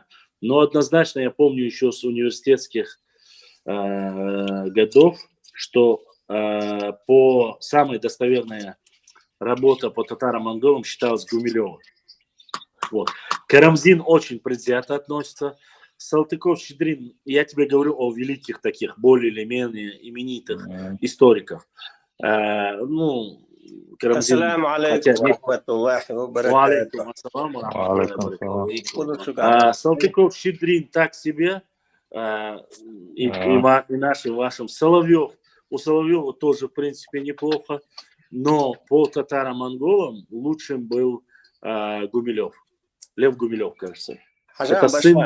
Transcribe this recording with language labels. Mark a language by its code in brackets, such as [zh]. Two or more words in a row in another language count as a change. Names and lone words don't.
[ru] Но однозначно я помню еще с университетских годов, что по самой достоверная работа по татаро-монголам считалась Гумилева. Вот. Карамзин очень предвзято относится. Салтыков-Щедрин, я тебе говорю о великих таких, более или менее именитых историков. Ну, Карамзин... [ar] السلام عليكم ورحمة الله وبركاته. عليكم السلام ورحمة الله و Алейкум. [ru] Салтыков-Щедрин так себе, и нашим вашим Соловьев. У Соловьева тоже, в принципе, неплохо, но по татаро-монголам лучшим был Гумилев. Лев Гумилев, кажется. Это сын...